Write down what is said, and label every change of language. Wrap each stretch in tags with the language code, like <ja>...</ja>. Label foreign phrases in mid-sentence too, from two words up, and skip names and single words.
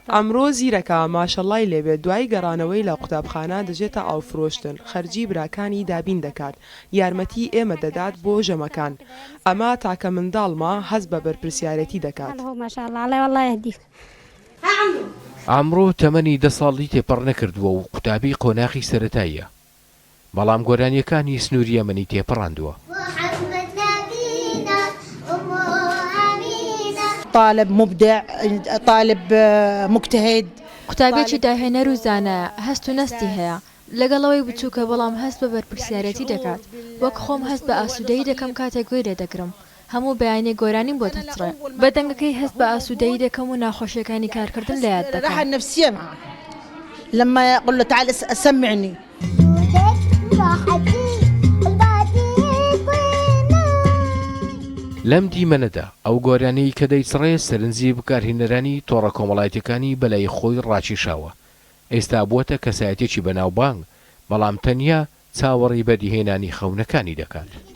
<ckb>ئەمڕۆ زیرەکە ماشەڵڵای لێبێت دوای گەڕانەوەی لە قوتابخانە دەژێتە ئاوفرۆشتن، خەرجی براکانی دابین دەکات، یارمەتی ئێمە دەدات بۆ ژەمەکان. ئەمە تاکە منداڵمە هەست بە بەرپرسیارەتی دەکات.</ckb> <ar>ماشاءالله عەلەیە والله یهدیک.</ar> <ckb>ئەمڕۆ تەمەنی 10 ساڵی تێپەڕ نەکردووە و قوتابی قۆناغی سەرەتاییە، بەڵام گۆرانیەکانی سنووری یەمەنی تێپەڕاندووە.</ckb> <ar>طالب مبدع، طالب مجتهد،</ar> <ckb>قوتابێکی داهێنەر و زانایە، هەست و نەستی هەیە، لەگەڵەوەی بچووکە بەڵام هەست بە بەرپرسیارەتی دەکات. وەک خۆم هەست بە ئاسوودەیی دەکەم کاتێک گوێ لێ دەگرم، هەموو بەیانێ گۆرانیم بۆ دەچڕێ، بە دەنگەکەی هەست بە ئاسوودەیی دەکەم و ناخۆشیەکانی کارکردن لە یاد دەکەم.</ckb> <ar>الراحة النفسية معه لما يقول له تعال سمعني.</ar> <ckb>لەم دیمەنەدا ئەو گۆرانەی کە دەیسڕێ سەرنجی بکارهێنەرانی تۆڕە کۆمەڵایەتەکانی بەلای خۆی ڕاکێشاوە. ئێستا بووەتە کەسایەتێکی بەناوبانگ، بەڵام تەنیا چاوەڕی بەدیهێنانی خەونەکانی دەکات.</ckb>